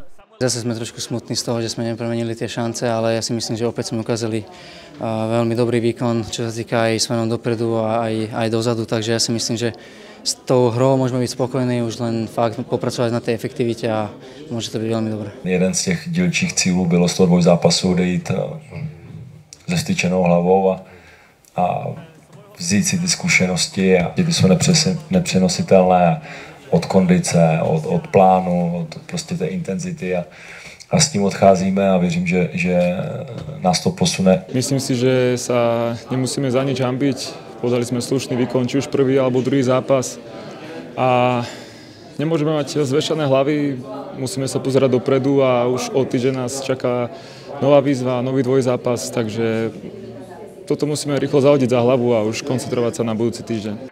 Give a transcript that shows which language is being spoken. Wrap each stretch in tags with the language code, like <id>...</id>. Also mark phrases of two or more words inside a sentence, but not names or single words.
<sk>Zase sme trošku smutní z toho, že sme nepremenili tie šance, ale ja si myslím, že opäť sme ukázali veľmi dobrý výkon, čo sa týka aj smerom dopredu a aj dozadu, takže ja si myslím, že s tou hrou môžeme byť spokojní, už len fakt popracovať na tej efektivite a môže to byť veľmi dobré.</sk> <cs>Jeden z těch dílčích cílů bylo z toho dvojzápasu odejít se styčenou hlavou a vzít si ty zkušenosti a ty jsou nepřenositelné. Od kondice, od plánu, od prostě té intenzity a s tím odcházíme a věřím, že nás to posune.</cs> <sk>Myslím si, že sa nemusíme za nič hanbiť. Podali sme slušný výkon, či už prvý alebo druhý zápas. A nemôžeme mať zväčšené hlavy, musíme sa pozerať dopredu a už o týždeň nás čaká nová výzva, nový dvojzápas, takže toto musíme rýchlo zahodiť za hlavu a už koncentrovať sa na budúci týždeň.</sk>